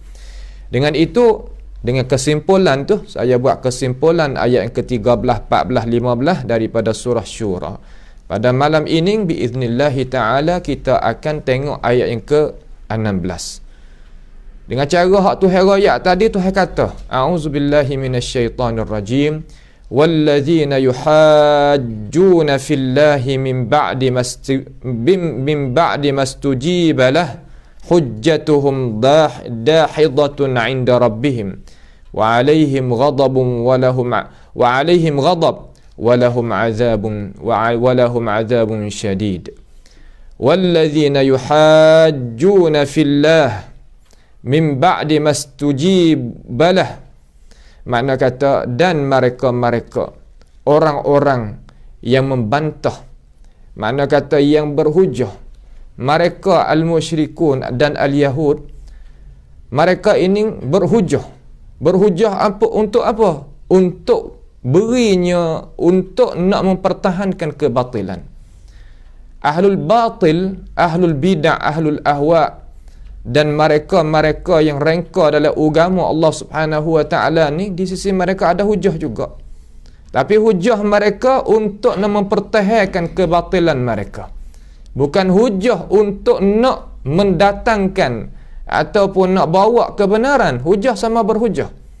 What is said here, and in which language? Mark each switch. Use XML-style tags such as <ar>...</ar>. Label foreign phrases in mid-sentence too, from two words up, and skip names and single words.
<ms>Dengan itu, dengan kesimpulan tu, saya buat kesimpulan ayat yang ke-13, 14, 15 daripada surah Syura. Pada malam ini</ms> <ar>بإذن الله تعالى</ar> <ms>kita akan tengok ayat yang ke-16. Dengan cara hak Tuhan royak tadi, Tuhan kata,</ms> <ar>أعوذ بالله من الشيطان الرجيم، والذين يحاجون في الله من بعد ما استجيب له حجتهم داحضة عند ربهم وعليهم غضب ولهم عذاب شديد. والذين يحاجون في الله من بعد ما استجيب له,</ar> <ms>makna kata dan mereka-mereka orang-orang yang membantah, makna kata yang berhujah, mereka al-musyrikun dan al-yahud, mereka ini berhujah apa, untuk apa? Untuk berinya, untuk nak mempertahankan kebatilan.</ms> <ar>أهل الباطل، أهل البدعة، أهل الأهواء</ar> <ms>dan mereka yang rengka dalam agama Allah</ms> <ar>سبحانه وتعالى</ar> <ms>ni, di sisi mereka ada hujah juga. Tapi hujah mereka untuk nak mempertahankan kebatilan mereka. Bukan hujah untuk nak mendatangkan ataupun nak bawa kebenaran. Hujah sama berhujah.</ms>